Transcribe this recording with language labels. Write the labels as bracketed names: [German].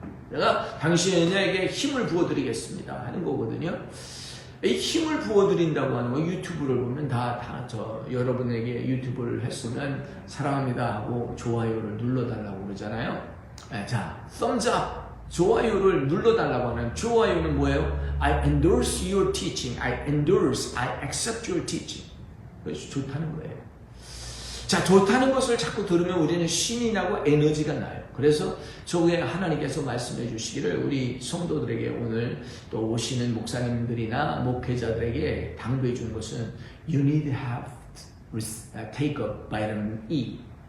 [Korean] 내가 당신에게 힘을 부어드리겠습니다. 하는 거거든요. 이 힘을 부어드린다고 하는 거 유튜브를 보면 여러분에게 유튜브를 했으면 사랑합니다 하고 좋아요를 눌러달라고 그러잖아요. 자, [English] thumbs up, [Korean] 좋아요를 눌러달라고 하는 좋아요는 뭐예요? [English] I endorse your teaching, I accept your teaching. [Korean] 그래서 좋다는 거예요. 자, 좋다는 것을 자꾸 들으면 우리는 신이 나고 에너지가 나요. 그래서 저에 하나님께서 말씀해 주시기를 우리 성도들에게 오늘 또 오시는 목사님들이나 목회자들에게 당부해 주는 것은 [English] You need to have take a vitamin E.